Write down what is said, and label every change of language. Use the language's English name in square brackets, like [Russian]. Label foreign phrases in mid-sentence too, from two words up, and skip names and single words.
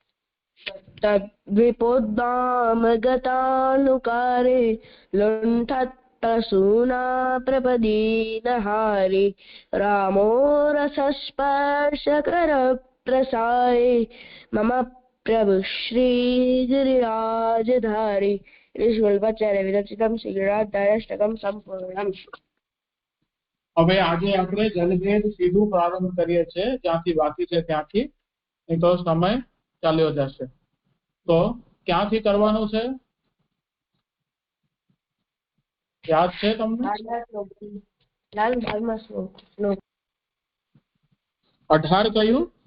[Sanskrit] तद्विपोद्दाम गतानुकारे लुण्ठत्प्रसूना प्रपदीनहारी रामो रसस्पर्शकर प्रसारे मम प्रभु श्री गिरिराजधारी। ईश्वरपाचार्य विरचितं श्रीगिरिराजधार्याष्टकं संपूर्णम्। [Gujarati] હવે આજે આપણે જલભેદ સીધું પ્રારંભ કરીએ છીએ, જ્યાંથી બાકી છે ત્યાંથી, નહીં તો સમય ચાલ્યો જશે। તો ક્યાંથી કરવાનું છે, યાદ છે તમને? 18 કયું?